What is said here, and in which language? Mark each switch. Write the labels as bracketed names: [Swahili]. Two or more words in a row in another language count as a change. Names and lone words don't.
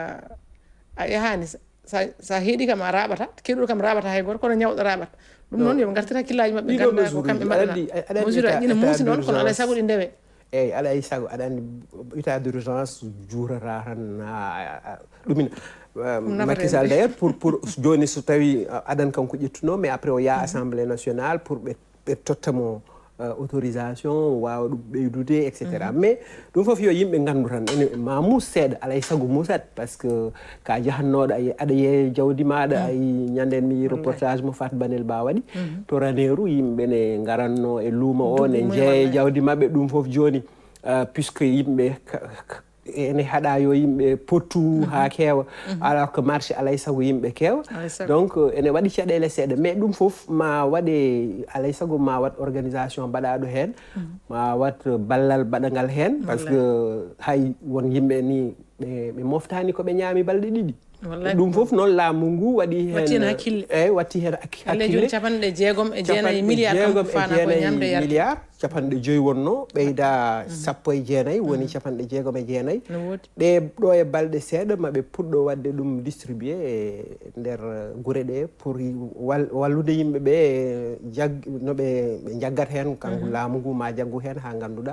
[Fula] a yahani sa heeɗi kam a raɓata keɗuɗo kam raɓata hay goto kono ñawɗo raɓata ɗum noon yoɓe gartir hakkillaji mabɓe ganda ko kamɓe mbaɗana mesure aji ɗine muusi noon kono alay saago ɗi ndewe eyyi alay saago aɗa andi [French] état d' urgence [Fula] juurata tan ɗumina Macky Sall [French] d'ailleurs pour [Fula] joni so tawi aɗan kanko ƴettuno [French] mais après [Fula] o yaha [French] assemblée nationale pour [Fula] ɓe tottamo autorisation wawa ɗum ɓeydude etc mais ɗum fof yo yimɓe gandu tan ene ma mus seeɗa alay saago musat [French] par ce que [Fula] ka jahannoɗo aɗa yeeya jawdi maɗa ayi ñanden mi yi reportage mo Fat Banel Ba waɗi to Ranérou yimɓe ne garanno e luuma o ne jeeya jawdi mabɓe ɗum fof joni puisque yimɓe ene haɗa yo yimɓe pottu ha keewa [French] alors que marché [Fula] alay saago yimɓe keewa donc ene waɗi caɗele seeɗa mais ɗum fof ma waɗe alay saago ma wat organisation mbaɗaɗo hen ma wat ballal baɗagal hen [French] par ce que [Fula] hay won yimɓe ni ɓe moftani koɓe ñaami balɗe ɗiɗi ɗum fof noon laamu ngu waɗi hen eyyi watti hen hakkille capanɗe jeegom e jeenayyi milliard capanɗe joyyi wonno ɓeyda sappo e jeenayyi woni capanɗe jeegom e jeenayyi ɗe ɗo e balɗe seeɗa maɓe puɗɗo wadde ɗum distribué e nder guure ɗe pour wallude yimɓeɓe noɓe jaggat hen kanko laamu ngu ma jaggu hen ha ganduɗa